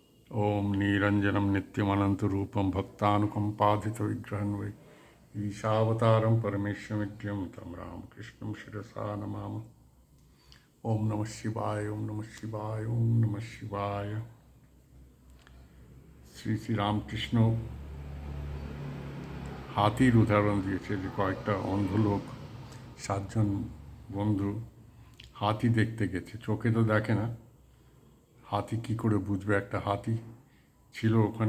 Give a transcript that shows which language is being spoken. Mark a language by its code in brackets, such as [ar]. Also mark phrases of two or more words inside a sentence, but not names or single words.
[sa] ओम निरंजनम नित्यमनंतरूपम भक्तानुकंपाधितविग्रहं वै ईशावतारं परमेश्वरमित्यं तं रामकृष्णं शिरसा नमामि। ओम नमः शिवाय, ओम नमः शिवाय, ओम नमः शिवाय। [bn] শ্রী শ্রী রামকৃষ্ণ হাতির উদাহরণ দিয়েছে যে কয়েকটা অন্ধ লোক 7জন বন্ধু হাতি দেখতে গেছে। চোখে তো দেখে না, হাতি কি করে বুঝবে একটা হাতি ছিল ওখানে।